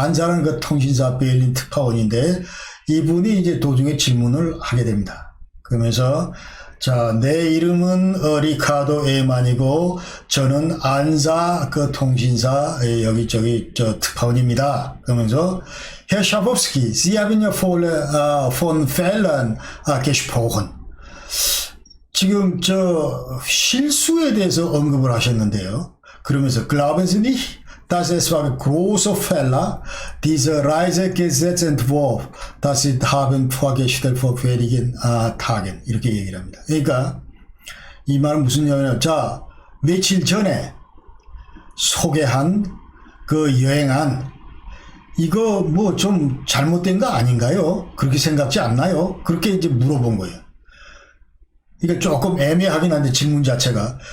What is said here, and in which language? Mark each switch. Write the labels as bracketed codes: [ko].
[ko] 안사는 그 통신사 베를린 특파원인데 이분이 이제 도중에 질문을 하게 됩니다. 그러면서 자, 내 이름은 리카르도 에만이고 저는 안사 그 통신사 여기저기 저 특파원입니다. 그러면서 [de] Herr Schabowski, Sie haben ja von Fehlern gesprochen. [ko] 지금 저 실수에 대해서 언급을 하셨는데요. 그러면서 [de] Glauben Sie nicht, dass es war großer Fehler, dieser Reisegesetzentwurf, das Sie haben vorgestellt vor wenigen Tagen. [ko] 이렇게 얘기를 합니다. 그러니까 이 말은 무슨 얘기냐면 자, 며칠 전에 소개한 그 여행안 이거 뭐 좀 잘못된 거 아닌가요? 그렇게 생각지 않나요? 그렇게 이제 물어본 거예요. 그러니까 조금 애매하긴 한데 질문 자체가.